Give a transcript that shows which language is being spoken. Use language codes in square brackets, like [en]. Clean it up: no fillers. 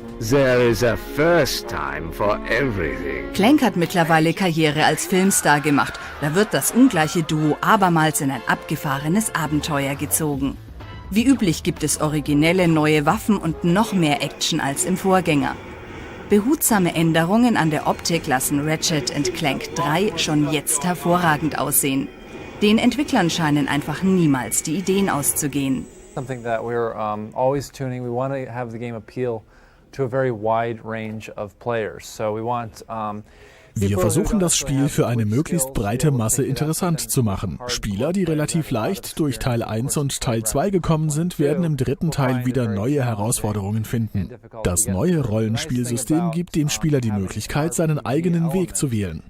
[en] There is a first time for everything. [de] Clank hat mittlerweile Karriere als Filmstar gemacht. Da wird das ungleiche Duo abermals in ein abgefahrenes Abenteuer gezogen. Wie üblich gibt es originelle neue Waffen und noch mehr Action als im Vorgänger. Behutsame Änderungen an der Optik lassen Ratchet Clank 3 schon jetzt hervorragend aussehen. Den Entwicklern scheinen einfach niemals die Ideen auszugehen. [en] Something that we're always tuning. We want to have the game appeal to a very wide range of players. So we want [de] Wir versuchen das Spiel für eine möglichst breite Masse interessant zu machen. Spieler, die relativ leicht durch Teil 1 und Teil 2 gekommen sind, werden im dritten Teil wieder neue Herausforderungen finden. Das neue Rollenspielsystem gibt dem Spieler die Möglichkeit, seinen eigenen Weg zu wählen.